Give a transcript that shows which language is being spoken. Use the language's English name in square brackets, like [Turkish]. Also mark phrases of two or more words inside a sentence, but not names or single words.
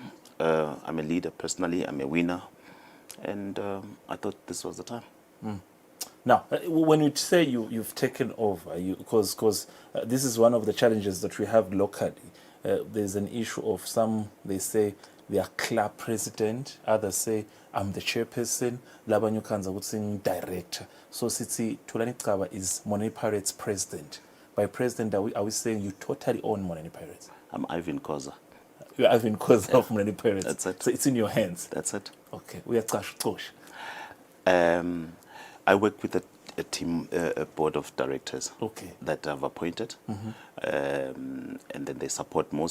[English] I'm a leader personally, I'm a winner, and I thought this was the time. Now, when you say you've taken over, because this is one of the challenges that we have locally. There's an issue of some, they say they are club president, others say I'm the chairperson, [Zulu] labanye kanza ukuthi director. [English] So Sitsi Tulani Kaba is Moneni Pirates president. By president, are we saying you totally own Moneni Pirates? I'm Ivan Koza. You're Ivan Koza of Moneni Pirates. That's it. So it's in your hands. That's it. Okay. We are Tosh. I work with a team, a board of directors that I've appointed, and then they support more.